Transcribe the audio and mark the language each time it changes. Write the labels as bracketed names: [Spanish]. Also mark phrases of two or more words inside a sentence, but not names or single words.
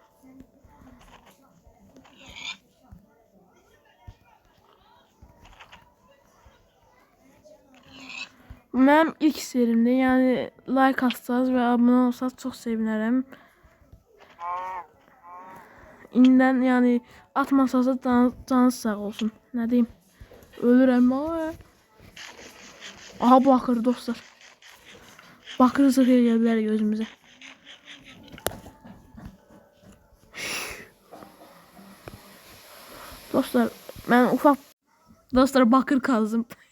[Azerbaijani] Mənim ilk serimdir. Yəni like atsanız və abunə olsanız çox sevinərəm. İndən yani atmasanız da canınız sağ olsun. [Turkish] Ne diyeyim? Ölürəm ama. Aha bakır dostlar. Bakır zırhıya geldiler gözümüze. Dostlar ben ufak bakır kazdım.